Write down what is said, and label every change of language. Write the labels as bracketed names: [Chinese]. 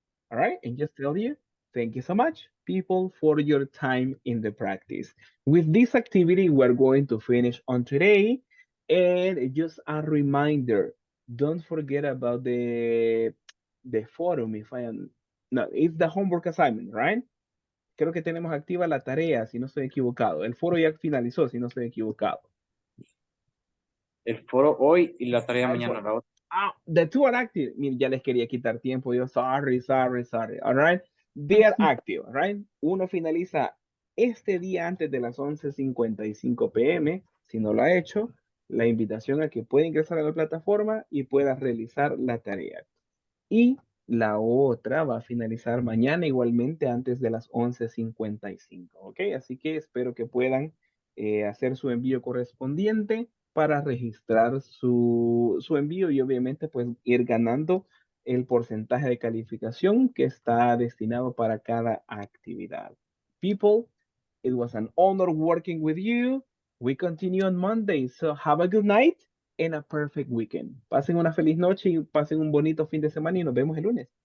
[English] All right, and just tell you, thank you so much, people, for your time in the practice. With this activity, we're going to finish on today. And just a reminder, don't forget about the forum. If I am, no, it's the homework assignment, right? [Spanish] Creo que tenemos activa la tarea, si no estoy equivocado. El foro ya finalizó, si no estoy equivocado. El foro hoy y la tarea El mañana. foro. La otra. [English] The two are active. [Spanish] Mire, ya les quería quitar tiempo. Yo, [English] sorry, sorry, sorry. All right. They are active, all right. [Spanish] Uno finaliza este día antes de las 11:55 p.m. Si no lo ha hecho, la invitación a que pueda ingresar a la plataforma y pueda realizar la tarea. Y la otra va a finalizar mañana igualmente antes de las 11:55. ¿Ok? Así que espero que puedan hacer su envío correspondiente para registrar su envío y obviamente pues ir ganando el porcentaje de calificación que está destinado para cada actividad. [English] People, it was an honor working with you. We continue on Monday, so have a good night and a perfect weekend. [Spanish] Pasen una feliz noche y pasen un bonito fin de semana y nos vemos el lunes.